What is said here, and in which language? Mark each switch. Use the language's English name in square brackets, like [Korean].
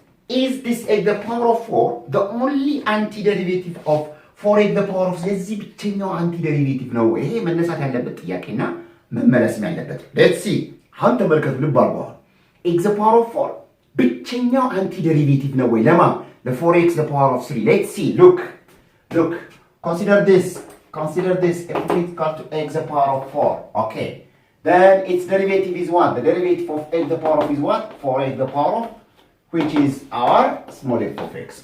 [English] Is this x the power of 4 the only antiderivative of 4x the power of 3? [Amharic] ለዚህ ብቸኛው አንቲዴሪቬቲቭ ነው ወይ? ይሄ መነሳት ያለበት ጥያቄና መመለስም ያለበት። [English] let's see [Amharic] አሁን ተመልከቱ። ልብ አድርጉ። x the power of 4 ብቸኛው አንቲዴሪቬቲቭ ነው ወይ? [English] ለማ the 4x the power of 3. let's see. look consider this f of x equal to x the power of 4. okay, then its derivative is what? The derivative of x the power of is what? 4x the power of, which is our small f of x.